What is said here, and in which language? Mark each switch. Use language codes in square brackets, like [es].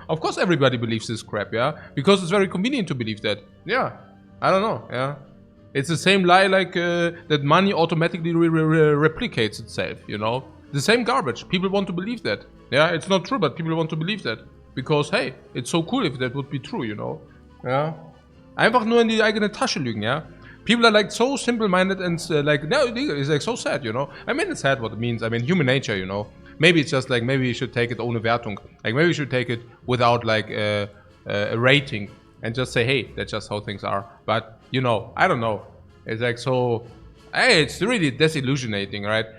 [en] Of course, everybody believes this crap. Yeah, because it's very convenient to believe that. Yeah, I don't know. Yeah. It's the same lie like that money automatically replicates itself, you know? The same garbage. People want to believe that. Yeah, it's not true, but people want to believe that. Because, hey, it's so cool if that would be true, you know? [de] Ja. Einfach nur in die eigene Tasche lügen, ja? [en] People are like so simple-minded and like, no, it's like so sad, you know? I mean, it's sad what it means. I mean, human nature, you know? Maybe it's just like, maybe you should take it [de] ohne Wertung. [en] Like, maybe you should take it without like a rating and just say, hey, that's just how things are. But, you know, I don't know. It's like so, hey, it's really disillusionating, right?